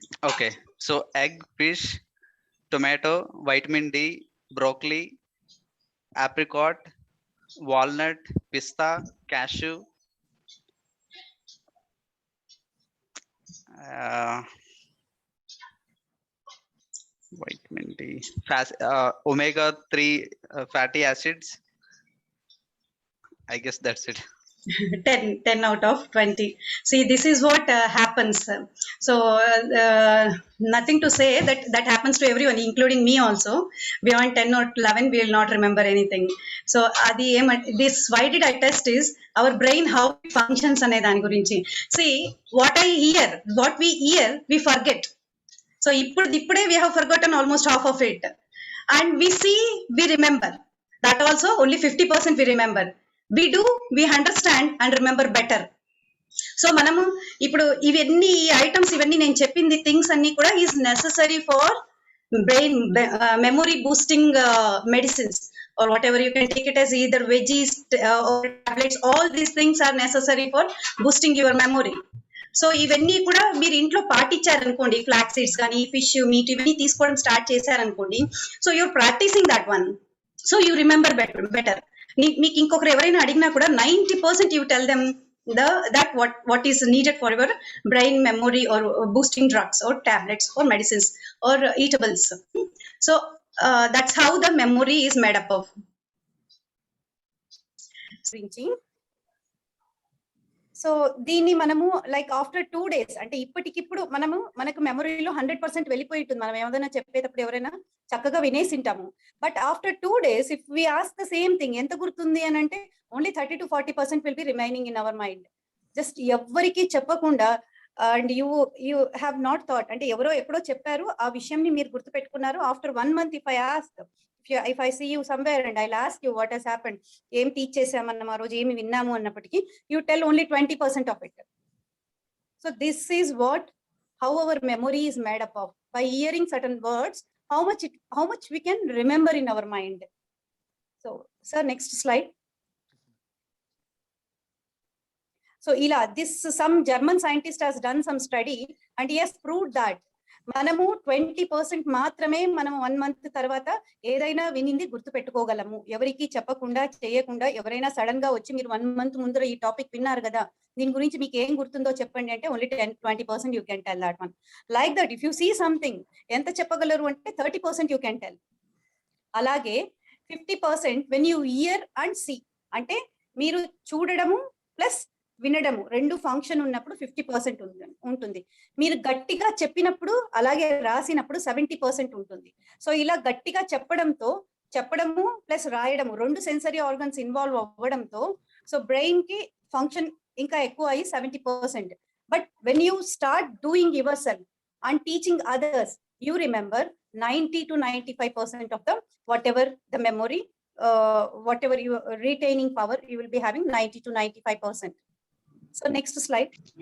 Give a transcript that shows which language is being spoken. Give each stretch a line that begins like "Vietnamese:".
English: Okay, so egg, fish, tomato, vitamin D, broccoli, apricot, walnut, పిస్తా, cashew, vitamin D, omega-3 fatty acids. I guess that's it. 10 out of 20. See, this is what happens. So nothing to say, that happens to everyone, including me also. Beyond 10 or 11 we will not remember anything. So why did I test is our brain, how it functions
Telugu: ane dani gurinchi.
English: See, what we hear we forget. So ippude we have forgotten almost half of it, and we see, we remember that also only 50% we remember. We understand and remember better. So
Telugu: మనము ఇప్పుడు ఇవన్నీ
English: items,
Telugu: ఇవన్నీ నేను చెప్పింది
English: things
Telugu: అన్ని కూడా
English: Is necessary for brain memory boosting medicines or whatever you can take it as, either veggies or tablets. All these things are necessary for boosting your memory.
Telugu: So ఇవన్నీ కూడా మీరు ఇంట్లో పాటించారనుకోండి, ఫ్లాక్ సీడ్స్ కానీ fish, meet ఇవన్నీ తీసుకోవడం start చేశారనుకోండి,
English: So you're practising that one, so you remember better.
Telugu: మీకు ఇంకొకరు ఎవరైనా అడిగినా కూడా
English: 90% you tell them that what is needed for your brain memory or boosting drugs or tablets or medicines or eatables. So that's how the memory is made up of.
Telugu: So దీన్ని మనము
English: like after 2 days,
Telugu: అంటే ఇప్పటికిప్పుడు మనకు మెమరీలో 100% వెళ్ళిపోయి ఉంటుంది. మనం ఏదైనా చెప్పేటప్పుడు ఎవరైనా చక్కగా వినేసింటాము.
English: but after 2 days if we ask the same thing,
Telugu: ఎంత గుర్తుంది అని అంటే
English: Only 30 to 40% will be remaining in our mind.
Telugu: Just ఎవ్వరికి చెప్పకుండా,
English: and you have not thought,
Telugu: అంటే ఎవరో ఎప్పుడో చెప్పారు, ఆ విషయంని మీరు గుర్తుపెట్టుకున్నారు.
English: after 1 month if I ask, if I see you somewhere and I'll ask you what has happened,
Telugu: ఏం teach చేసామన్నాం ఆ రోజు, ఏమి విన్నాము అన్నప్పటికీ
English: you tell only 20% of it. So this is how our memory is made up of. By hearing certain words, how much we can remember in our mind. So sir, next slide. So some German scientist has done some study and he has proved that
Telugu: మనము 20% మాత్రమే మనం 1 month తర్వాత ఏదైనా వినింది గుర్తు పెట్టుకోగలము. ఎవరికి చెప్పకుండా చేయకుండా ఎవరైనా సడన్ గా వచ్చి మీరు 1 month ముందర ఈ టాపిక్ విన్నారు కదా, దీని గురించి మీకు ఏం గుర్తుందో చెప్పండి అంటే
English: Only 10-20% you can tell that one. Like that if you see something
Telugu: ఎంత చెప్పగలరు అంటే
English: 30% you can tell.
Telugu: అలాగే 50%
English: when you hear and see,
Telugu: అంటే మీరు చూడడము ప్లస్ వినడము రెండు ఫంక్షన్ ఉన్నప్పుడు 50% ఉంటుంది. మీరు గట్టిగా చెప్పినప్పుడు అలాగే రాసినప్పుడు 70% ఉంటుంది. సో ఇలా గట్టిగా చెప్పడము ప్లస్ రాయడము రెండు సెన్సరీ ఆర్గన్స్ ఇన్వాల్వ్ అవ్వడంతో సో బ్రెయిన్ కి ఫంక్షన్ ఇంకా ఎక్కువ అయ్యి 70%.
English: But when you start doing your self and teaching others, you remember 90-95% of the whatever the memory, whatever you retaining power, you will be having 90-95%. So next slide.